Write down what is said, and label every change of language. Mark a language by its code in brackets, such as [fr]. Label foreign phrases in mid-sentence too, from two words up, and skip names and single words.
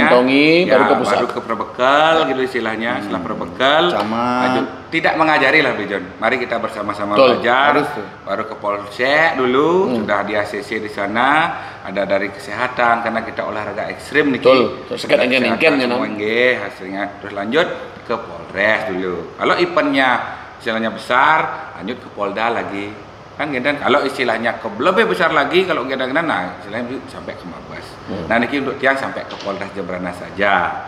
[id] Dikantongi, baru ke pusat. Baru ke perbekal gitu istilahnya. Setelah perbekal, tidak mengajari lah, Bejon. Mari kita bersama-sama belajar. Baru ke Polsek dulu, sudah di ACC di sana, ada dari kesehatan karena kita olahraga ekstrim nih. Terus sekat engken-engken ya, hasilnya terus lanjut ke Polres dulu. Kalau eventnya istilahnya besar, lanjut ke Polda lagi. Kan gitu. Kalau istilahnya lebih besar lagi, kalau kita nah istilahnya sampai ke Mabes. Nah, ini untuk tiang sampai ke Polres Jembrana saja.